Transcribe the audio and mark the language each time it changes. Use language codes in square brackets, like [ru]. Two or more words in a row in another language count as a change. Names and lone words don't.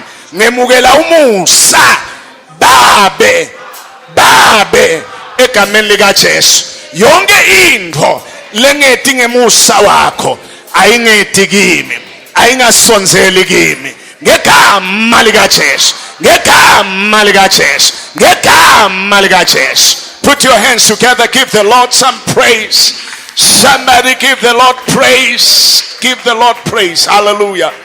[ss] Ngemukela umusa babe egameni likaJesu. Yonke into lengeti ngemusa wakho ayingeti kimi, ayingasonzeli kimi. Ngegama likaJesu, ngegama likaJesu, ngegama likaJesu. [en] Put your hands together, give the Lord some praise. Somebody give the Lord praise. Give the Lord praise. Hallelujah.